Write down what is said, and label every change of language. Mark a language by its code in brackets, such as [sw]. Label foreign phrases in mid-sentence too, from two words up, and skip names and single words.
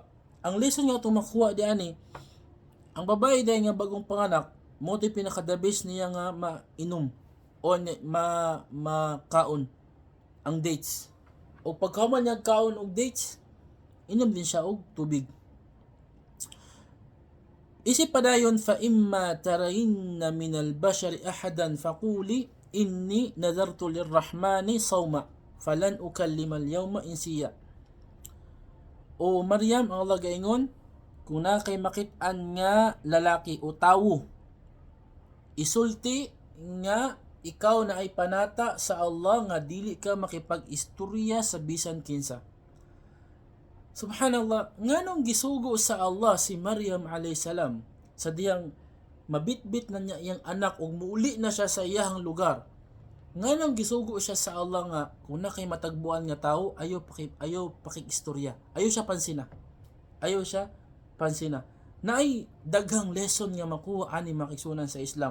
[ceb] Ang lesson nga itong makuha di ani, ang babae dahil nga bagong panganak, mo di pinakadabis niya nga mainom o makaon ang dates. O pagkaman niya kaon og dates, inom din siya og tubig. Isip padayon [ar] فإما ترين من البشر أحدا فقولي إني نذرت للرحمن صوما فلن أكلم اليوم إنسيا. [ceb] O Maryam, ang Allah gaingon, kung na kay makit-an nga lalaki o tawo, isulti nga ikaw na ay panata sa Allah nga dili ka makipag-istorya sa bisan kinsa. Subhanallah, nganong gisugo sa Allah si Maryam [ar] عليه السلام [ceb] sa diyang mabitbit na niya iyang anak ug muuli na siya sa iyang lugar. Nganong gisugo siya sa Allah nga kung na kay matagbuan nga tawo, ayo pakig-istorya. Ayo siya pansina. Ayo siya pansina. Naay daghang lesson nga makuha ani makigsunan sa Islam.